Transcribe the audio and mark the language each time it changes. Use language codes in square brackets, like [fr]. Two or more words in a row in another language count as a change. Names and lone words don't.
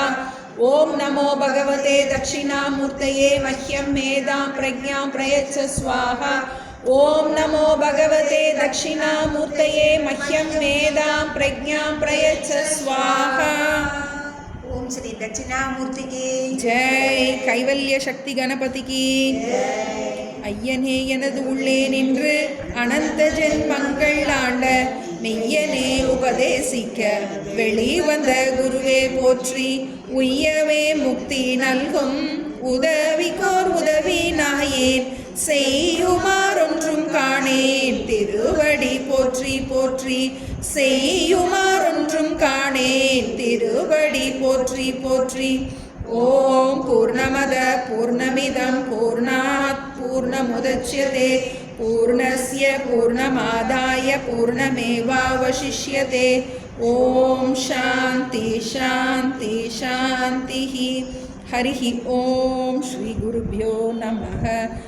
[sa] ओम नमो भगवते दक्षिणामूर्तये मह्यं मेधां प्रज्ञां प्रयच्छ स्वाहा। ओम नमो भगवते दक्षिणामूर्तये मह्यं मेधां प्रज्ञां प्रयच्छ स्वाहा। [hi] ओम श्री दक्षिणामूर्ति की जय। [ta] கைவல்ய சக்தி கணபதி की ஐயனே எனது உள்ளே நின்று அனந்த ஜென்மங்கள் ஆண்ட மெய்யனே உபதேசிக்க வெளிவந்த குருவே போற்றி. உய்யவே முக்தி நல்கும் உதவிக்கோர் உதவி நாயேன் செய்யுமாறொன்றும் காணேன் திருவடி போற்றி போற்றி. செய்யுமாறொன்றும் காணேன் திருவடி போற்றி போற்றி. [sa] ॐ पूर्णमद पूर्णमिदं पूर्णात् पूर्णमुदच्यते पूर्णस्य पूर्णमादाय पूर्णमेवावशिष्यते. ॐ शान्ति शान्ति சாந்திः. हरिः ओम श्री गुरुभ्यो नमः.